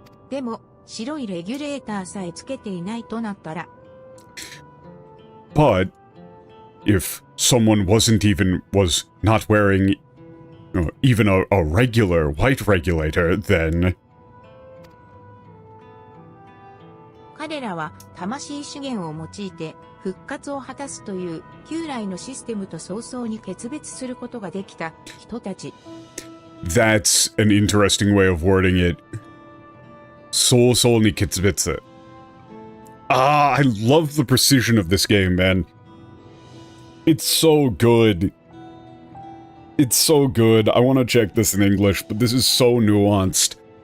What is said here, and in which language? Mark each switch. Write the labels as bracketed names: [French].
[Japanese] でも、白いレギュレーターさえつけていないとなったら。 [English] But if someone was not wearing even a regular white regulator, then [Japanese] 彼らは魂資源を用いて復活を果たすという旧来のシステムと早々に決別することができた人たち。 [English] That's an interesting way of wording it. [Japanese] 早々に決別. [English] Ah, I love the precision of this game, man. It's so good. It's so good. I want to check this in English, but this is so nuanced.